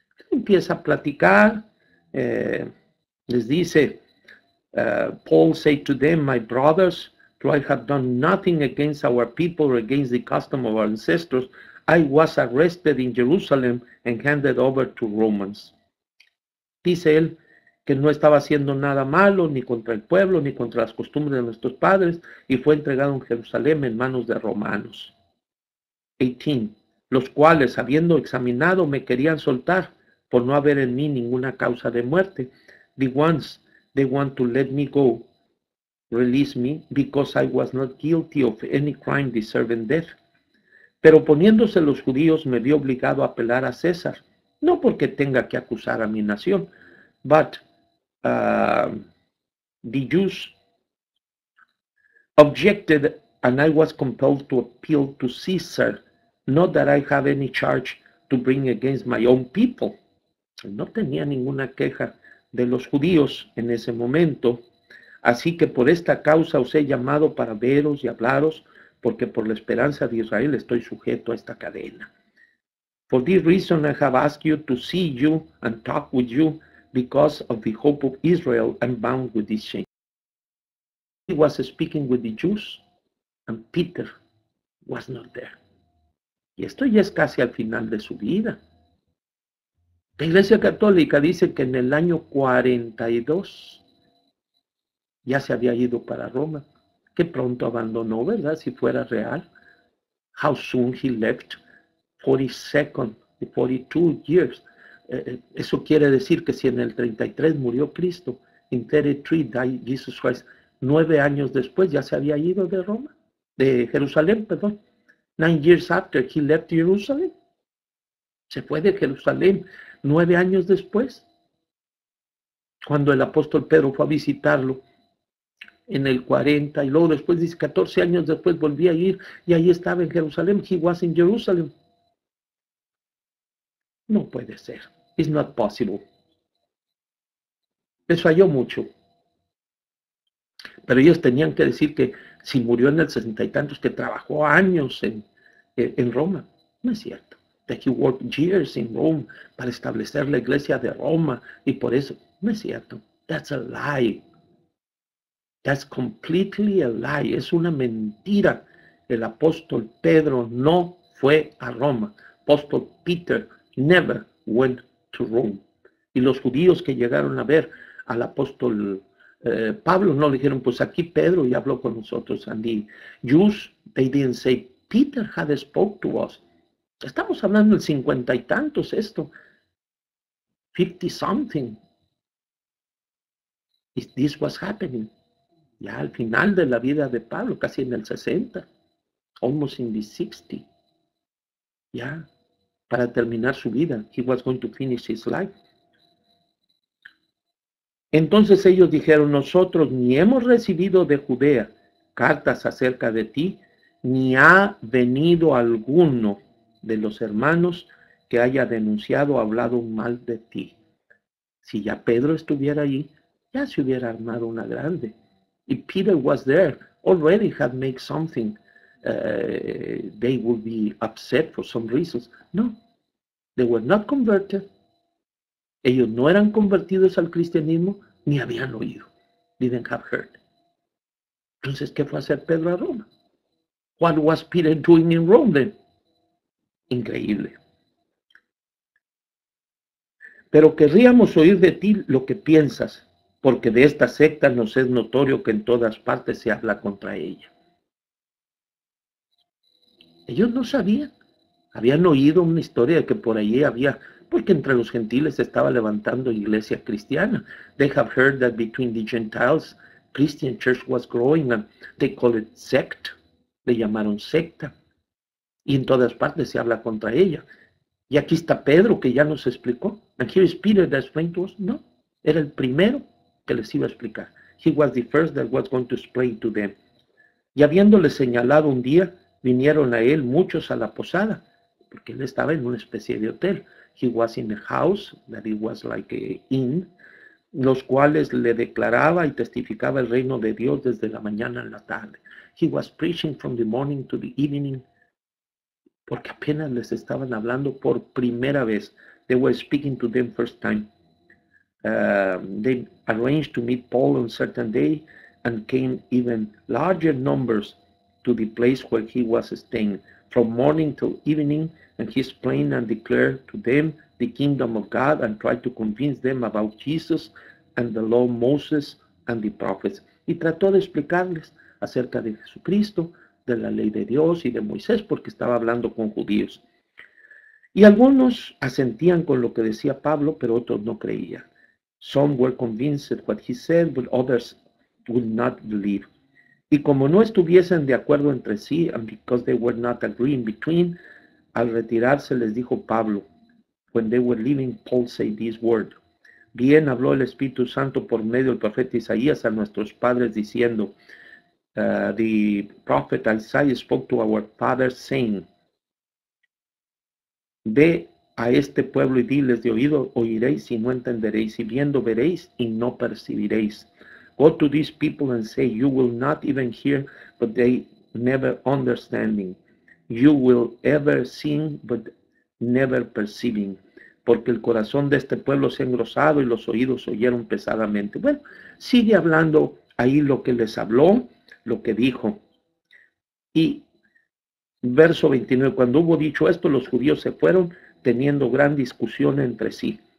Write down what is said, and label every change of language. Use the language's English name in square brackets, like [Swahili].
[Spanish] Empieza a platicar, les dice, [English] Paul said to them, my brothers, though I have done nothing against our people or against the custom of our ancestors, I was arrested in Jerusalem and handed over to Romans. [Spanish] Dice él que no estaba haciendo nada malo, ni contra el pueblo, ni contra las costumbres de nuestros padres, y fue entregado en Jerusalén en manos de romanos. 18. Los cuales, habiendo examinado, me querían soltar, por no haber en mí ninguna causa de muerte. [English] The ones they want to let me go, release me, because I was not guilty of any crime deserving death. [Spanish] Pero poniéndose los judíos, me vi obligado a apelar a César, no porque tenga que acusar a mi nación, [English] but the Jews objected, and I was compelled to appeal to Caesar, not that I have any charge to bring against my own people. [Spanish] No tenía ninguna queja de los judíos en ese momento, así que por esta causa os he llamado para veros y hablaros, porque por la esperanza de Israel estoy sujeto a esta cadena. [English] For this reason I have asked you to see you and talk with you, because of the hope of Israel, I'm bound with this chain. He was speaking with the Jews, and Peter was not there. [Spanish] Y esto ya es casi al final de su vida. La Iglesia Católica dice que en el año 42 ya se había ido para Roma, que pronto abandonó, ¿verdad? Si fuera real. [English] How soon he left, 42nd, 42 years. [Spanish] Eso quiere decir que si en el 33 murió Cristo, [English] in 33 died Jesus Christ, [Spanish] 9 años después ya se había ido de Roma, de Jerusalén, perdón. [English] 9 years after he left Jerusalem. [Spanish] Se fue de Jerusalén 9 años después, cuando el apóstol Pedro fue a visitarlo en el 40, y luego después dice 14 años después volví a ir y ahí estaba en Jerusalén. [English] He was in Jerusalem. [Spanish] No puede ser. [English] It's not possible. [Spanish] Les falló mucho. Pero ellos tenían que decir que si murió en el 60 y tantos, que trabajó años en Roma. No es cierto. [English] That he worked years in Rome [Spanish] para establecer la iglesia de Roma, y por eso, no es cierto. [English] That's a lie. That's completely a lie. [Spanish] Es una mentira. El apóstol Pedro no fue a Roma. [English] Apóstol Peter never went to Rome. [Spanish] Y los judíos que llegaron a ver al apóstol Pablo no le dijeron, pues aquí Pedro ya habló con nosotros. [English] And the Jews, they didn't say, Peter had spoke to us. [Spanish] Estamos hablando del 50 y tantos esto. [English] 50 something. This was happening. [Spanish] Ya al final de la vida de Pablo, casi en el 60. [English] Almost in the 60. [Spanish] Ya, para terminar su vida. [English] He was going to finish his life. [Spanish] Entonces ellos dijeron, nosotros ni hemos recibido de Judea cartas acerca de ti, ni ha venido alguno de los hermanos que haya denunciado o hablado mal de ti. Si ya Pedro estuviera ahí, ya se hubiera armado una grande. [English] If Peter was there, already had made something, they would be upset for some reasons. No, they were not converted. [Spanish] Ellos no eran convertidos al cristianismo, ni habían oído. [English] Didn't have heard. [Spanish] Entonces, ¿qué fue a hacer Pedro a Roma? [English] What was Peter doing in Rome then? [Spanish] Increíble. Pero querríamos oír de ti lo que piensas, porque de esta secta nos es notorio que en todas partes se habla contra ella. Ellos no sabían. Habían oído una historia de que por allí había, porque entre los gentiles se estaba levantando iglesia cristiana. [English] They have heard that between the Gentiles, Christian church was growing, and they call it sect. [Spanish] Le llamaron secta. Y en todas partes se habla contra ella. Y aquí está Pedro, que ya nos explicó. [English] And here is Peter that explained to us. [Spanish] No, era el primero que les iba a explicar. [English] He was the first that was going to explain to them. [Spanish] Y habiéndole señalado un día, vinieron a él muchos a la posada, porque él estaba en una especie de hotel. [English] He was in a house, that it was like a inn, [Spanish] los cuales le declaraba y testificaba el reino de Dios desde la mañana a la tarde. [English] He was preaching from the morning to the evening, [Spanish] porque apenas les estaban hablando por primera vez. [English] They were speaking to them first time. They arranged to meet Paul on a certain day, and came even larger numbers to the place where he was staying, from morning till evening, and he explained and declared to them the kingdom of God, and tried to convince them about Jesus and the law of Moses and the prophets. [Spanish] Y trató de explicarles acerca de Jesucristo, de la ley de Dios y de Moisés, porque estaba hablando con judíos. Y algunos asentían con lo que decía Pablo, pero otros no creían. [English] Some were convinced what he said, but others would not believe. [Spanish] Y como no estuviesen de acuerdo entre sí, [English] and because they were not agreeing between, [Spanish] al retirarse les dijo Pablo, [English] when they were leaving, Paul said this word. [Spanish] Bien habló el Espíritu Santo por medio del profeta Isaías a nuestros padres diciendo, [English] the prophet Isaiah spoke to our fathers saying, [Spanish] ve a este pueblo y diles, de oído oiréis y no entenderéis, y viendo veréis y no percibiréis. [English] Go to these people and say, you will not even hear, but they never understanding. You will ever sing, but never perceiving. [Spanish] Porque el corazón de este pueblo se ha engrosado y los oídos oyeron pesadamente. Bueno, sigue hablando ahí lo que les habló, lo que dijo. Y verso 29, cuando hubo dicho esto, los judíos se fueron, teniendo gran discusión entre sí.